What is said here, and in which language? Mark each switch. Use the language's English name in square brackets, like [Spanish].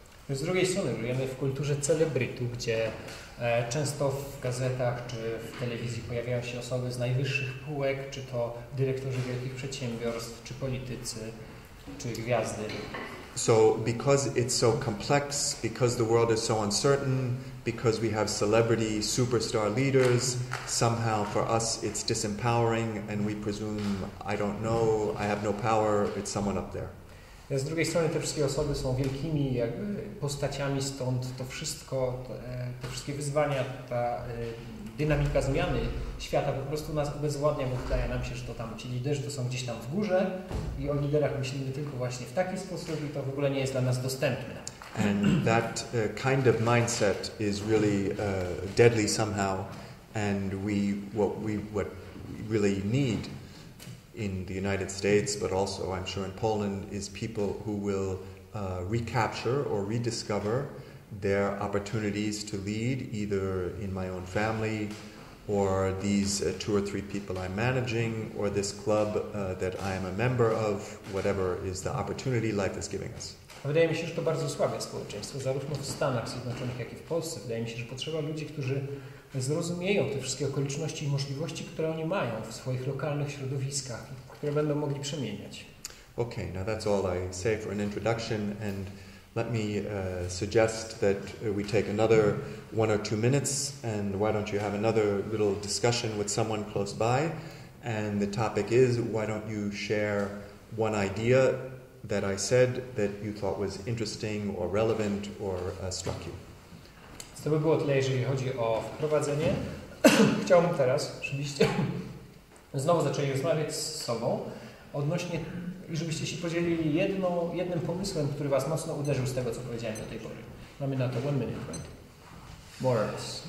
[Polish] Z drugiej strony żyjemy w kulturze celebrytu, gdzie często w gazetach czy w telewizji pojawiają się osoby z najwyższych półek, czy to dyrektorzy wielkich przedsiębiorstw, czy politycy, czy gwiazdy. [English] So because it's so complex, because the world is so uncertain, because we have celebrity superstar leaders, somehow for us it's disempowering and we presume, I don't know, I have no power, it's someone up there. [Polish] Z drugiej strony te wszystkie osoby są wielkimi jakby postaciami, stąd to wszystko, te wszystkie wyzwania, ta dynamika zmiany świata po prostu nas obezwładnia, bo wydaje nam się, że to tam ci liderzy to są gdzieś tam w górze i o liderach myślimy tylko właśnie w taki sposób i to w ogóle nie jest dla nas dostępne. [English] And that kind of mindset is really deadly somehow, and what we really need in the United States, but also I'm sure in Poland, is people who will recapture or rediscover their opportunities to lead, either in my own family, or these 2 or 3 people I'm managing, or this club that I am a member of, whatever is the opportunity life is giving us. [Polish] Wydaje mi się, że to bardzo słabie społeczeństwo, zarówno w Stanach Zjednoczonych, jak i w Polsce. Wydaje mi się, że potrzeba ludzi, którzy zrozumieją te wszystkie okoliczności i możliwości, które oni mają w swoich lokalnych środowiskach, które będą mogli przemieniać. [English] Okay, now that's all I say for an introduction, and let me suggest that we take another 1 or 2 minutes, and why don't you have another little discussion with someone close by, and the topic is, why don't you share one idea that I said that you thought was interesting or relevant or struck you. [Polish] To by było tyle, jeżeli chodzi o wprowadzenie. Chciałbym teraz, żebyście znowu zaczęli rozmawiać z sobą odnośnie, i żebyście się podzielili jednym pomysłem, który was mocno uderzył z tego, co powiedziałem do tej pory. Mamy na to 1 minute, [English] right? More or less.